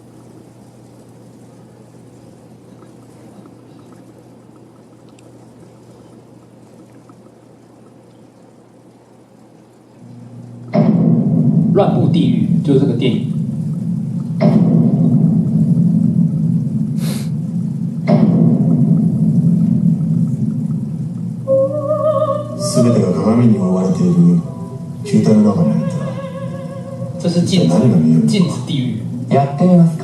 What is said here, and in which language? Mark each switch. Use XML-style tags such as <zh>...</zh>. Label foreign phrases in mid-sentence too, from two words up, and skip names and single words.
<zh>乱步地狱就是这个电影。</zh> <ja>全てが鏡に覆われている球体の中に入ったら。</ja> <zh>这是镜子地狱。</zh> <ja>やってみますか。</ja>